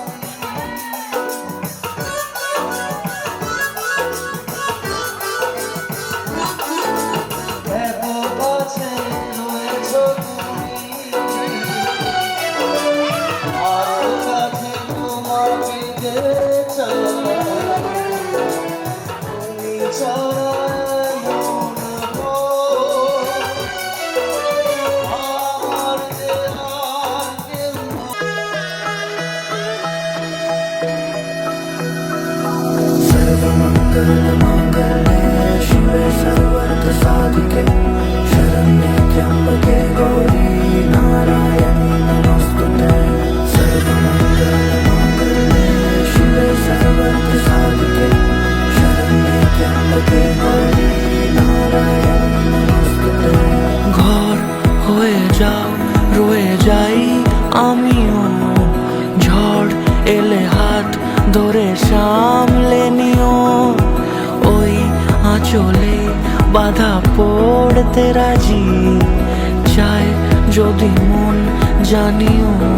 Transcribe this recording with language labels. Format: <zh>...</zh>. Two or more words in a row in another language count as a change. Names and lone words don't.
<bn>এত কাছে রয়েছ তুমি, আর কাছে তোমাকে যে চাই। তুমি ছাড়া মন আমার যে আর কেউ</bn> <sa>सर्वमङ्गलमाङ्गल्ये शिवे सर्वार्थसाधिके शरण्ये त्र्यम्बके गौरी नारायणी नमोऽस्तुते। सर्वमङ्गलमाङ्गल्ये शिवे सर्वार्थसाधिके शरण्ये त्र्यम्बके गौरी नारायणी नमोऽस्तुते।</sa> <bn>ঘর হয়ে যাও রয়ে যাই আমিও, ঝড় এলে হাত ধরে সামলে নিও। ওই আঁচলে বাধা পড়তে রাজি, চায় যদি মন জানিও।</bn>